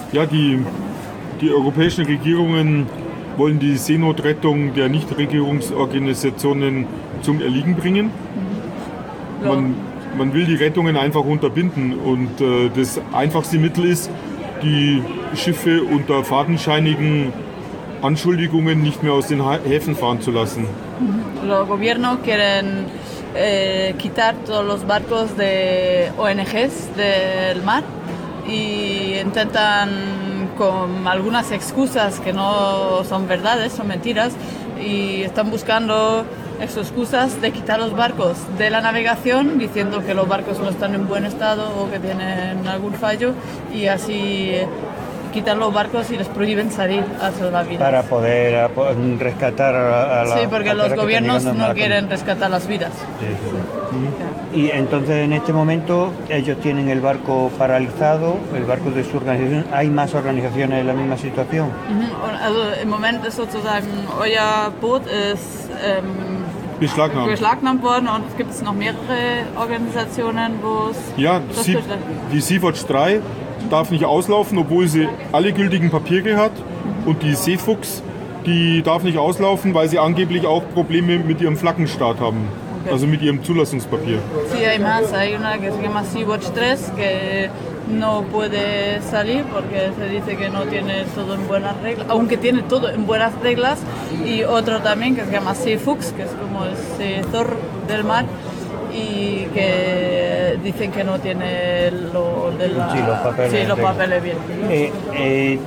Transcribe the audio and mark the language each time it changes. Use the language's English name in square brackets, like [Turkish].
[German] Ja, die europäischen Regierungen wollen die Seenotrettung der Nichtregierungsorganisationen zum Erliegen bringen. Man will die Rettungen einfach unterbinden und das einfachste Mittel ist, die Schiffe unter fadenscheinigen Anschuldigungen nicht mehr aus den Häfen fahren zu lassen. [Spanish] Los gobiernos quieren quitar todos los barcos de ONGs del mar y intentan con algunas excusas que no son verdades, son mentiras y están buscando esas excusas de quitar los barcos de la navegación, diciendo que los barcos no están en buen estado o que tienen algún fallo y así quitar los barcos y les prohíben salir a salvar vidas. Para poder rescatar a la... Sí, porque los gobiernos no quieren rescatar las vidas. Sí. Y entonces en este momento ellos tienen el barco paralizado, el barco de su organización. ¿Hay más organizaciones en la misma situación? [German] Also im Moment ist sozusagen euer Boot ist beschlagnahmt worden und es gibt noch mehrere Organisationen, wo es... Ja, die Sea-Watch 3 darf nicht auslaufen, obwohl sie alle gültigen Papiere hat. Und die Seefuchs, die darf nicht auslaufen, weil sie angeblich auch Probleme mit ihrem Flaggenstaat haben. Also mit ihrem Zulassungspapier. [Spanish] Sí, hay más. Hay una que se llama Sea-Watch 3 que no puede salir porque se dice que no tiene todo en buenas reglas, aunque tiene todo en buenas reglas. Y otro también que se llama Sea-Fuchs, que es como el zorro del mar, y que dicen que no tiene los papeles bien.